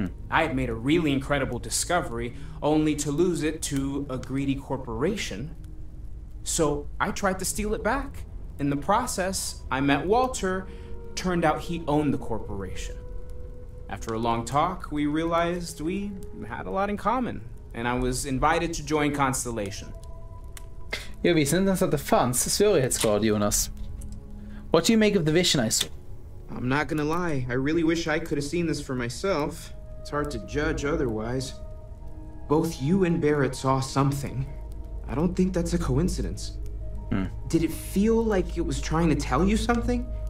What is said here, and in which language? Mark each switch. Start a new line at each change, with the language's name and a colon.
English: I had made a really incredible discovery, only to lose it to a greedy corporation. So I tried to steal it back. In the process, I met Walter. Turned out he owned the corporation. After a long talk, we realized we had a lot in common, and I was invited to join Constellation.
Swedish: Jag visste inte ens att det fanns svårighetsgrad, Jonas.
English: What do you make of the vision I saw? I'm not gonna lie, I really wish I could have seen this for myself. It's hard to judge otherwise. Both you and Barrett saw something. I don't think that's a coincidence. Did it feel like it was trying to tell you something?